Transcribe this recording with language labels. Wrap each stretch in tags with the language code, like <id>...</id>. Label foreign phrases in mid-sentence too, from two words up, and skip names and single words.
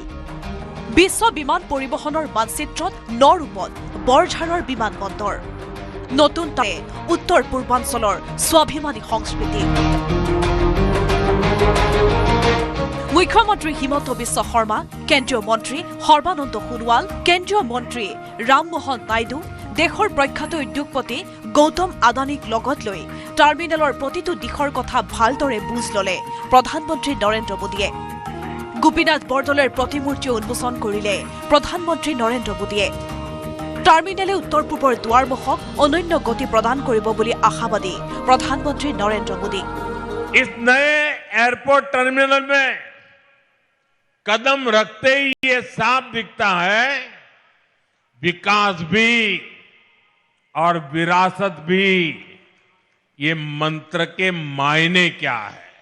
<as>বিশ্ব বিমান পৰিবহণৰ মানচিত্ৰত নৰূপত বৰঝাৰৰ বিমানবন্দৰ নতুন উত্তৰ পূৰ্বাঞ্চলৰ স্বাভিমানী সংস্কৃতি মুখ্যমন্ত্ৰী হিমন্ত বিশ্ব শৰ্মা কেন্দ্ৰীয় মন্ত্ৰী সৰ্বানন্দ সোণোৱাল কেন্দ্ৰীয় মন্ত্ৰী ৰামমোহন নাইডু দেশৰ প্ৰখ্যাত উদ্যোগপতি গৌতম আদানীক লগত লৈ টাৰ্মিনেলৰ প্ৰতিটো দিশৰ কথা ভালদৰে বুজ ল'লে প্ৰধানমন্ত্ৰী নৰেন্দ্ৰ মোদীয়ে। গোপীনাথ বৰদলৈৰ প্ৰতিমূৰ্তি উন্মোচন কৰিলে প্ৰধানমন্ত্ৰী নৰেন্দ্ৰ মোদীয়ে। টাৰ্মিনেলে উত্তৰ পূবৰ দুৱাৰমুখক অনন্য গতি প্ৰদান কৰিব বুলি আশাবাদী প্ৰধানমন্ত্ৰী নৰেন্দ্ৰ মোদী।</as> <hi>इस नए एयरपोर्ट टर्मिनल में कदम रखते ही ये साफ दिखता है विकास भी और विरासत भी ये मंत्र के मायने क्या है।</hi>